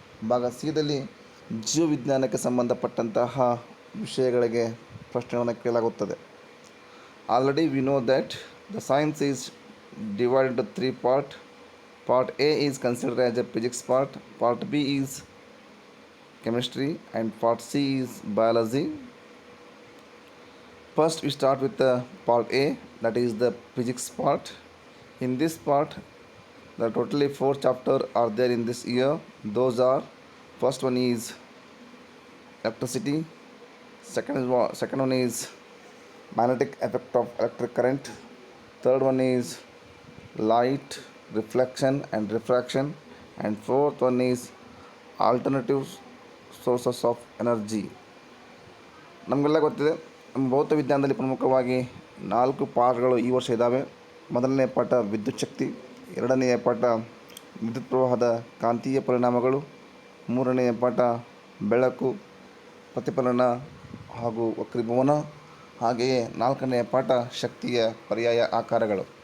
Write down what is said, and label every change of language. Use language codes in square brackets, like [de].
[kn] ಭಾಗ ಸಿದಲ್ಲಿ ಜೀವವಿಜ್ಞಾನಕ್ಕೆ ಸಂಬಂಧಪಟ್ಟಂತಹ ವಿಷಯಗಳಿಗೆ ಪ್ರಶ್ನೆಗಳನ್ನು ಕೇಳಲಾಗುತ್ತದೆ. [en] Already we know that the science is divided into 3 parts. Part A is considered as a physics part, part B is chemistry, and part C is biology. First we start with the part A, that is the physics part. In this part there are totally 4 chapters are there in this year. Those are, first one is electricity, second one is magnetic effect of electric current, third one is light, reflection and refraction, and fourth one is alternative sources of energy. [kn] ನಮಗೆಲ್ಲ ಗೊತ್ತಿದೆ, ನಮ್ಮ ಭೌತ ವಿಜ್ಞಾನದಲ್ಲಿ ಪ್ರಮುಖವಾಗಿ 4 ಪಾಠಗಳು ಈ ವರ್ಷ ಇದ್ದಾವೆ. ಮೊದಲನೇ ಪಾಠ ವಿದ್ಯುತ್ ಶಕ್ತಿ, ಎರಡನೆಯ ಪಾಠ ವಿದ್ಯುತ್ ಪ್ರವಾಹದ ಕಾಂತೀಯ ಪರಿಣಾಮಗಳು, ಮೂರನೆಯ ಪಾಠ ಬೆಳಕು, ಪ್ರತಿಫಲನ ಹಾಗೂ ವಕ್ರೀಭವನ, ಹಾಗೆಯೇ 4ನೆಯ ಪಾಠ ಶಕ್ತಿಯ ಪರ್ಯಾಯ ಆಕಾರಗಳು.